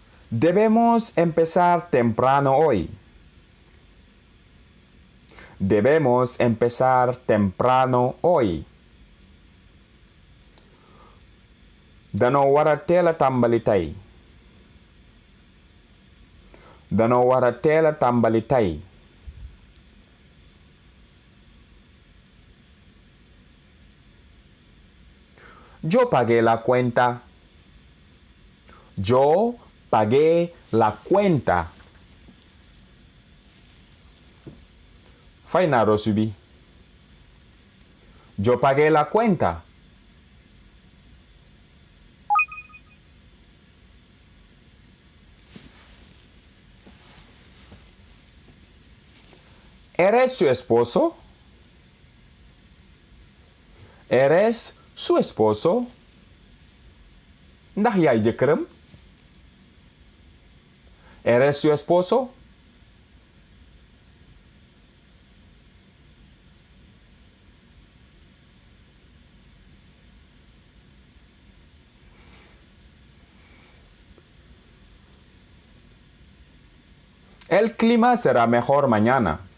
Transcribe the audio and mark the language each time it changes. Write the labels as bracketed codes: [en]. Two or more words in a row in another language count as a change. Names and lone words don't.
[es] Debemos empezar temprano hoy. Debemos empezar temprano hoy. [wo] Danoo war a teel a tàmbali tey. Danoo war a teel a tàmbali tey. [es] Yo pagué la cuenta. Yo pagué la cuenta. [wo] Fay naa reçu bi. [es] Yo pagué la cuenta. ¿Eres su esposo? ¿Eres su esposo? [wo] Ndax yaay jëkkëram? [es] ¿Eres su esposo? El clima será mejor mañana.